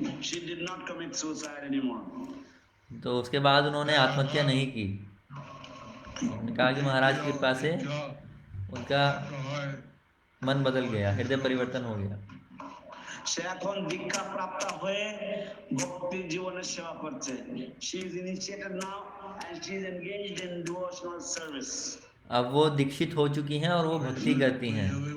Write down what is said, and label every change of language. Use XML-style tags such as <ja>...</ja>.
<en>She did not commit suicide anymore.</en> <hi>तो उसके बाद उन्होंने आत्महत्या नहीं की। उन्होंने कहा कि महाराज की कृपा से उनका मन बदल गया, हृदय परिवर्तन हो गया।</hi> <bn>সে এখন দীক্ষা প্রাপ্ত হয়ে ভক্তি জীবনের সেবা করছে।</bn> <en>She is initiated now and she is engaged in devotional service.</en> <hi>अब वो दीक्षित हो चुकी हैं और वो भक्ति करती हैं।</hi>